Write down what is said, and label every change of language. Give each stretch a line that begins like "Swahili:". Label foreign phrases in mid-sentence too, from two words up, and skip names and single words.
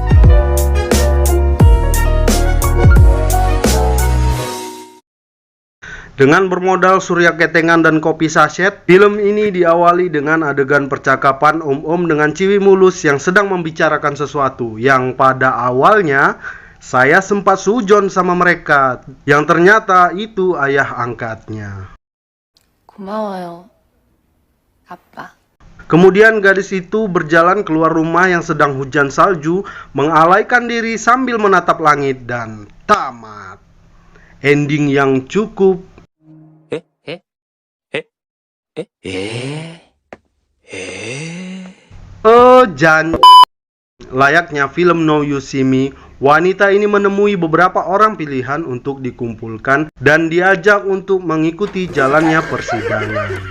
Indonesian: Dengan bermodal surya ketengan dan kopi saset, film ini diawali dengan adegan percakapan om-om dengan ciwi mulus yang sedang membicarakan sesuatu yang pada awalnya saya sempat sujon sama mereka, yang ternyata itu ayah angkatnya.
Korean: 고마워요, 아빠.
Indonesian: Kemudian gadis itu berjalan keluar rumah yang sedang hujan salju, mengalaikan diri sambil menatap langit, dan tamat. Ending yang cukup layaknya film Now You See Me, wanita ini menemui beberapa orang pilihan untuk dikumpulkan dan diajak untuk mengikuti jalannya persidangan.